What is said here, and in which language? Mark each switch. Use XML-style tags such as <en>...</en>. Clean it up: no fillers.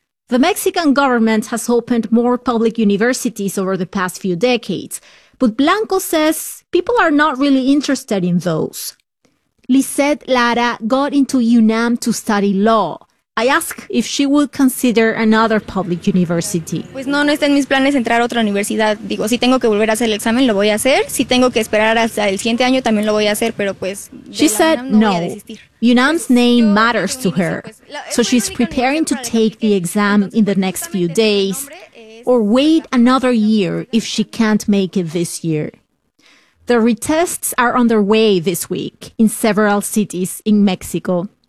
<en>The Mexican government has opened more public universities over the past few decades, but Blanco says people are not really interested in those. Lisette Lara got into UNAM to study law. I ask if she would consider another public university.</en> <es>Pues no, no está en mis planes entrar a otra universidad. Digo, si tengo que volver a hacer el examen, lo voy a hacer. Si tengo que esperar hasta el siguiente año, también lo voy a hacer, pero pues...</es> <en>She said no. UNAM's name matters to her, so she's preparing to take the exam in the next few days or wait another year if she can't make it this year. The retests are underway this week in several cities in Mexico.</en>